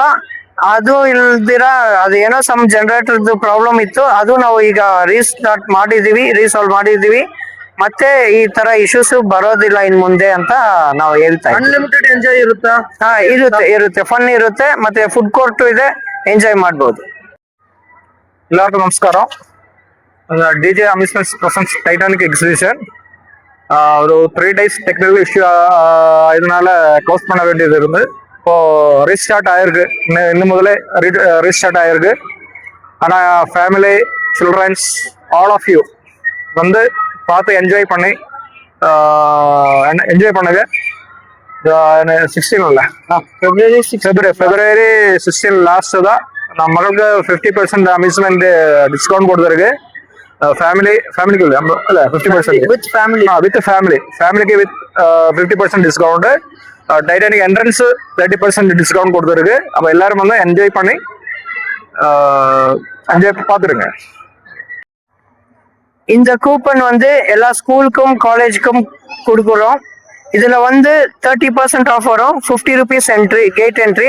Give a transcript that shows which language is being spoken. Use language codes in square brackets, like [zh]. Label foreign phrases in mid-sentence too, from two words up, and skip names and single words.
[kn] ಅದು ಇಲ್ದಿರ ಅದೇನೋ [en] some generator problem [kn] ಇತ್ತು, ಅದು ನಾವು ಈಗ ರೀಸಾಲ್ವ್ ಮಾಡಿದೀವಿ. ಮತ್ತೆ ಈ ತರ ಇಶ್ಯೂಸ್ ಬರೋದಿಲ್ಲ ಇನ್ ಮುಂದೆ ಅಂತ ನಾವು ಹೇಳ್ತಾ ಇದ್ದೀವಿ. [en] unlimited enjoy [kn] ಇರುತ್ತಾ? ಇರುತ್ತೆ, ಫನ್ ಇರುತ್ತೆ. ಮತ್ತೆ [en] food court [kn] ಇದೆ, ಎಂಜಾಯ್ ಮಾಡ್ಬೋದು. [ta] எல்லாருக்கும் நமஸ்காரம். டிஜே அம்யூஸ்மெண்ட்ஸ் பிரசன்ஸ் டைட்டானிக் எக்ஸிபிஷன் ஒரு 3 days [en] technical issue [ta] இதனால க்ளோஸ் பண்ண வேண்டியது இருந்து இப்போ ரீஸ்டார்ட் ஆயிருக்கு. இன்னும் முதலே ரீஸ்டார்ட் ஆயிருக்கு. ஆனால் ஃபேமிலி, சில்ட்ரன்ஸ், [en] all of you [ta] வந்து பார்த்து என்ஜாய் பண்ணுங்க. [kn] 16 ಇಲ್ಲ ಫೆಬ್ರವರಿ 16 ಲಾಸ್ಟ್ ಅದ. ನಮ್ಮ ಮಗಳಿಗೆ 50% [en] amusement discount [kn] ಕೊಡ್ತಾರೆ. ಫ್ಯಾಮಿಲಿಗೆ ಅಲ್ಲ 50% ವಿತ್ ಫ್ಯಾಮಿಲಿಗೆ [en] with 50% discount. [ta] டைட்டானிக் [en] entrance 30% discount [ta] கொடுத்துருக்கு. அப்போ எல்லாரும் வந்து என்ஜாய் பண்ணி பார்த்துருங்க. இந்த கூப்பன் வந்து எல்லா ஸ்கூலுக்கும் காலேஜுக்கும் கொடுக்குறோம். இதுல வந்து 30% ஆஃப் வரும். [en] 50 rupees entry, gate entry.